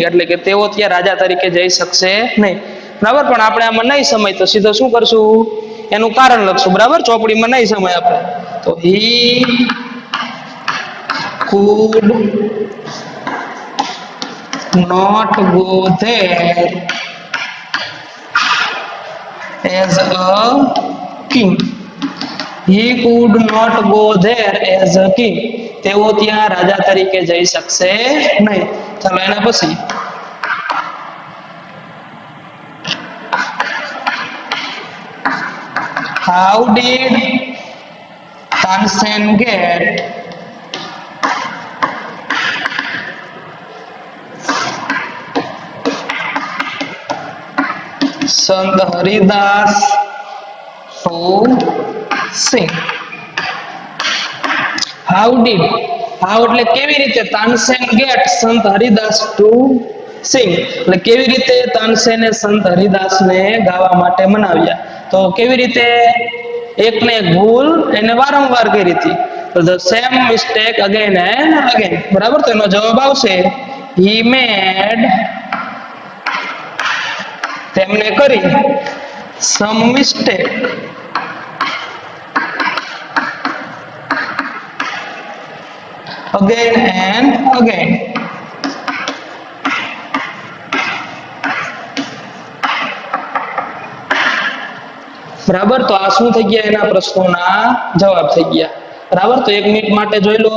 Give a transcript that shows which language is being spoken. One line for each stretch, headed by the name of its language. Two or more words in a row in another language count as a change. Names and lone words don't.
Gujarati: એટલે કે તેઓ ત્યાં રાજા તરીકે જઈ શકશે નહીં. બરાબર, પણ આપણે આમાં નહીં સમય તો સીધો શું કરશું? એનું કારણ લખશું. બરાબર, ચોપડીમાં નહીં સમય આપણે.
English: તો he could not go there as a king. He could not go there as a king.
Gujarati: તેઓ ત્યાં રાજા તરીકે જઈ શકશે નહીં. ચાલો એના પછી
English: how did Tansen get Sant Haridas to sing? How did, how
Gujarati: એટલે કેવી રીતે તાનસેન get સંત હરિદાસ
English: to sing,
Gujarati: એટલે કેવી રીતે તાનસેને સંત હરિદાસને ગાવા માટે મનાવ્યા? તો કેવી રીતે? એક ને એક ભૂલ એને વારંવાર કરી હતી. તો તો
English: the same mistake again and again, બરાબર. તો એનો જવાબ આવશે હી મેડ, તેમને કરી, same mistake again and again.
Gujarati: બરાબર. તો આ શું થઈ ગયા? એના પ્રશ્નોના જવાબ થઈ ગયા. બરાબર. તો 1 મિનિટ માટે જોઈ લો.